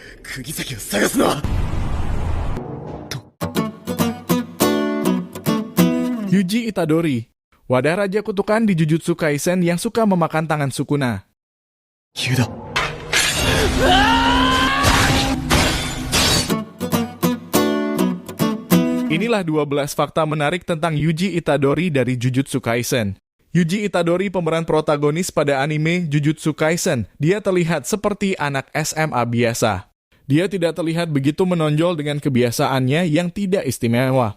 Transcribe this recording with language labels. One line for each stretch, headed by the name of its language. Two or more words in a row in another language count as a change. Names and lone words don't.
Japanese: 釘崎を探すな。
Indonesian: Yuji Itadori, wadah raja kutukan di Jujutsu Kaisen yang suka memakan tangan Sukuna.
Japanese: ユダ。
Indonesian: Inilah 12 fakta menarik tentang Yuji Itadori dari Jujutsu Kaisen. Yuji Itadori pemeran protagonis pada anime Jujutsu Kaisen. Dia terlihat seperti anak SMA biasa. Dia tidak terlihat begitu menonjol dengan kebiasaannya yang tidak istimewa.